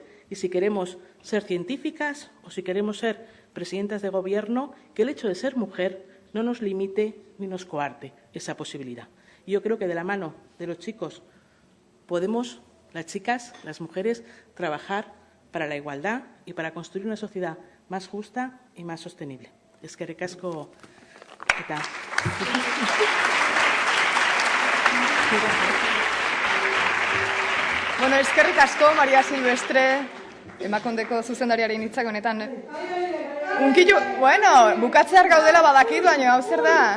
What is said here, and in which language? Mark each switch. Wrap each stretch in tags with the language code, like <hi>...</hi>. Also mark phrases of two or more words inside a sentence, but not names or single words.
<es>Y si queremos ser científicas o si queremos ser presidentas de gobierno, que el hecho de ser mujer no nos limite ni nos coarte esa posibilidad. Y yo creo que de la mano de los chicos podemos, las chicas, las mujeres, trabajar para la igualdad y para construir una sociedad más justa y más sostenible.</es> <eu>Eskerrik asko eta. Bueno, eskerrik asko, Maria Silvestre, Emakondeko zuzendariaren hitzak honetan. Unkilu, bueno, bukatzear gaudela badakit, baina hau zer da?</eu>